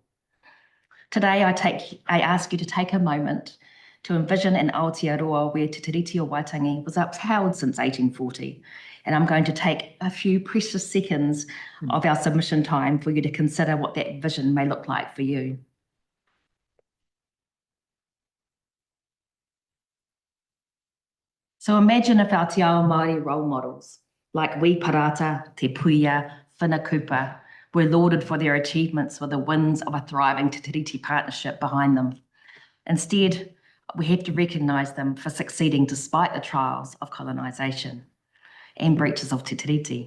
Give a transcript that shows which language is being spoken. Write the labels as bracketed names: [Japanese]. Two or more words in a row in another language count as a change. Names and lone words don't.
[English] Today, I ask you to take a moment to envision an Aotearoa where Te Tiriti o Waitangi was upheld since 1840. And I'm going to take a few precious seconds of our submission time for you to consider what that vision may look like for you. So imagine if our [Māori] te ao Māori [English] role models, like Wi Parata, Te Puia, Whinakupa, were lauded for their achievements with the wins of a thriving Te Tiriti partnership behind them. Instead, we have to recognise them for succeeding despite the trials of colonisation and breaches of Te Tiriti.